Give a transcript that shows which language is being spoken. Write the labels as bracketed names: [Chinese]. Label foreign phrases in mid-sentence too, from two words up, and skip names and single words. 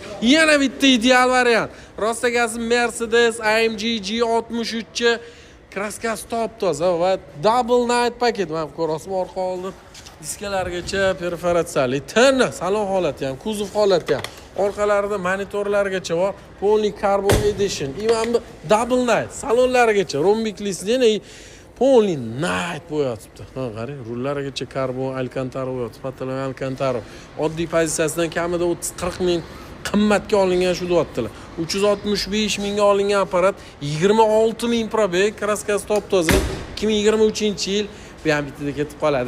[Uzbek] Yana bitta ideal variant. Rostagasi Mercedes AMG G63 kraskasi top-toza va [English] double night [Uzbek] paket. Mana ko'rasizmi, orqa oldi diskalargacha perforatsiyali, tana salon holati ham, kuzov holati ham, orqalarida monitorlargacha bor, polni [English] carbon edition. [Uzbek] Imam [English] double night [Uzbek] salonlargacha rombiklisini polni night bo'yatibdi. Ha, qarang, rullarigacha karbon alkantara bo'yatibdi, patalan alkantara. Oddiy pozitsiyasidan kamida 30-40 ming qimmatga olingan shu deyaptilar. 365 mingga olingan apparat, 26 ming probeg, kraskasi top-toza, 2023-yil bu ham bittada ketib qoladi.